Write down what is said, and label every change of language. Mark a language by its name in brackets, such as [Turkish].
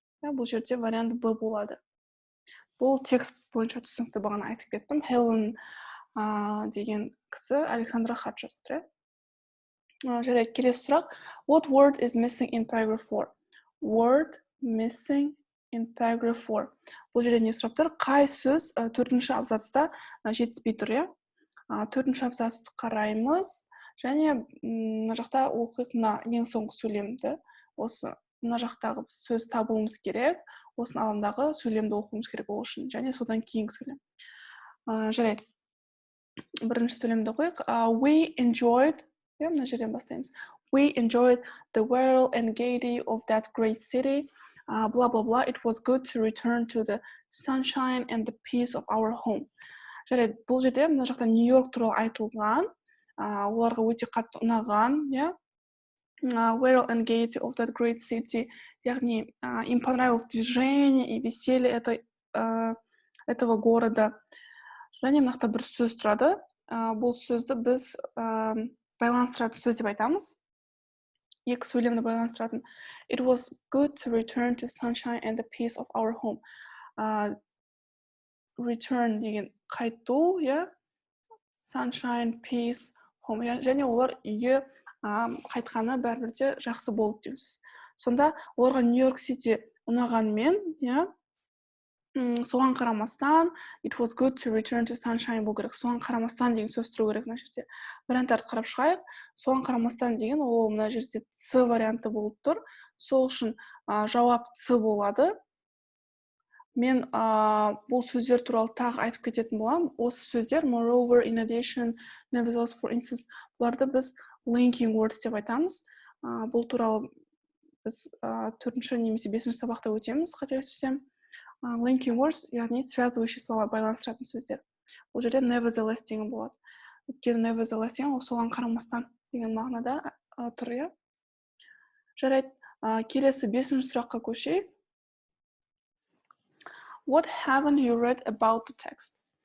[Kazakh] Бұл жерде вариант Б болады. Бұл текст бойынша түсінікті бағана айтып кеттім. Helen деген кісі Александра хат жазып. Жарайды, келесі сұрақ. [English] What word is missing in paragraph 4? Word missing in paragraph 4. [Kazakh] Бұл жерде не сұрап тұр? Қай сөз төртінші абзацта жетіспей тұр, Төртінші абзацты қараймыз, және мына жақта оқиық ең соңғы сөйлемді, осы мына жақтағы сөз табуымыз керек. Осының алдындағы сөйлемді оқуымыз керек ол үшін, және содан кейінгі сөйлем. Жарайды. Бірінші сөйлемді оқайық. [English] We enjoyed, [Kazakh] мына жерден бастаймыз. [English] We enjoyed the whirl and gaiety of that great city. Blah, blah, blah. It was good to return to the sunshine and the peace of our home. [Kazakh] Жарайды, бұл жерде мына жақта Нью-Йорк туралы айтылған, оларға өте қатты ұнаған, [English] whirl and gaiety of that great city, [Kazakh] яғни [Russian] им понравилось движение и веселье этого города. [Kazakh] Және мына жақта бір сөз тұрады. Бұл сөзді біз байланыстыратын сөз деп айтамыз. Екі сөйлемді байланыстыратын. [English] It was good to return to sunshine and the peace of our home. [Kazakh] Return деген қайту, sunshine, peace, home. Және олар үйге қайтқаны бәрібірде жақсы болды деген сөз. Сонда оларға Нью-Йорк Сити ұнағанмен, соған қарамастан, [English] it was good to return to sunshine [Kazakh] болу керек. Соған қарамастан деген сөз тұру керек мына жерде. Варианттарды қарап шығайық. Соған қарамастан деген ол мына жерде С варианты болып тұр. Сол үшін жауап С болады. Мен бұл сөздер туралы тағы айтып кететін боламын. Осы сөздер moreover, in addition, nevertheless, for instance, бұларды біз linking words деп айтамыз. Бұл туралы біз 4-ші немесе 5-ші сабақта өтеміз, қателеспесем. Linking words, яғни [Russian] связывающий слова, [Kazakh] байланыстыратын сөздер. Бұл жерде nevertheless деген болады. Өйткені nevertheless деген соған қарамастан деген мағынада тұр, Жарайды, келесі 5-ші сұраққа көшейік. [English] What haven't you read about the text?